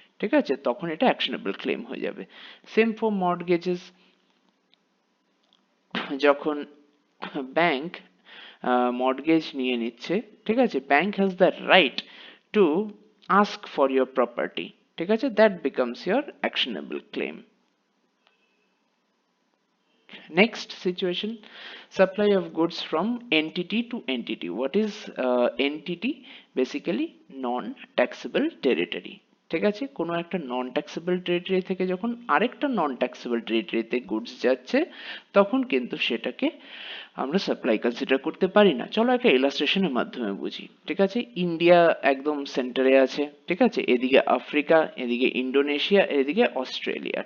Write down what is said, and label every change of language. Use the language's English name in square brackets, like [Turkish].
[Bangla] ঠিক আছে, তখন এটা অ্যাকশনেবল ক্লেম হয়ে যাবে। [English] same for mortgages, [Bangla] যখন ব্যাংক মর্টগেজ নিয়ে নিচ্ছে, ঠিক আছে, [English] Bank has the right to ask for your property. [Bangla] ঠিক আছে, [English] That becomes your actionable claim. Next situation, supply of goods from entity to entity. What is entity? Basically non taxable territory. [Bangla] ঠিক আছে, কোনো একটা নন ট্যাক্সেবল টেরিটরি থেকে যখন আরেকটা নন taxable টেরিটরিতে goods যাচ্ছে, তখন কিন্তু সেটাকে আমরা সাপ্লাই কনসিডার করতে পারি না। চলো একটা ইলাস্ট্রেশনের মাধ্যমে বুঝি। ঠিক আছে, ইন্ডিয়া একদম সেন্টারে আছে, ঠিক আছে, এদিকে আফ্রিকা, এদিকে ইন্ডোনেশিয়া, এদিকে অস্ট্রেলিয়া।